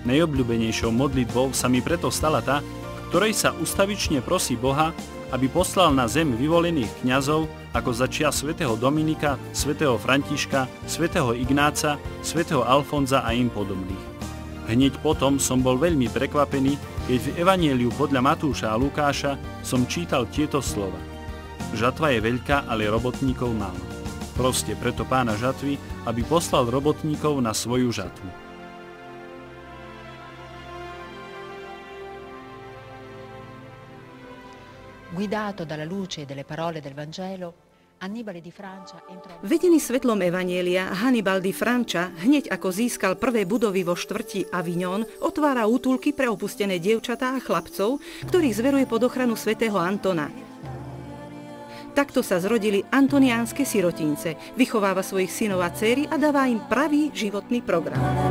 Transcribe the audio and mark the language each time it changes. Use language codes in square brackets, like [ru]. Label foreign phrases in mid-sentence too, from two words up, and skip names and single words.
[sk] Najobľúbenejšou modlitbou sa mi preto stala tá, ktorej sa ustavične prosí Boha, aby poslal na zem vyvolených kňazov ako za čia svätého Dominika, svätého Františka, svätého Ignáca, svätého Alfonza a im podobných. Hneď potom som bol veľmi prekvapený, keď v Evanjeliu podľa Matúša a Lukáša som čítal tieto slova. Žatva je veľká, ale robotníkov málo. Proste preto Pána žatvy, aby poslal robotníkov na svoju žatvu. [it] Guidato dalla luce delle parole del Vangelo, [sk] Vedený svetlom Evanjelia, Hannibal di Francia, hneď ako získal prvé budovy vo štvrti Avignon, otvára útulky pre opustené dievčatá a chlapcov, ktorých zveruje pod ochranu svätého Antona. Takto sa zrodili antoniánske sirotince, vychováva svojich synov a dcéry a dáva im pravý životný program.